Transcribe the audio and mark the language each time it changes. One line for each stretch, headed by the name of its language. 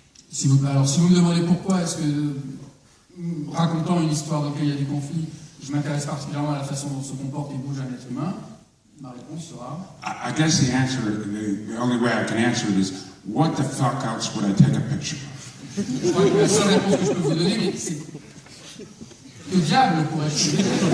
French: Si vous me demandez pourquoi est-ce que, racontant une histoire dans laquelle il y a du conflit, je m'intéresse particulièrement à la façon dont se comporte et bouge un être humain, ma réponse sera...
English: I guess the only way I can answer it is, what the fuck else would I take a picture of?
French: Je crois que la seule réponse que je peux vous donner, mais c'est... Que diable pourrais-je dire?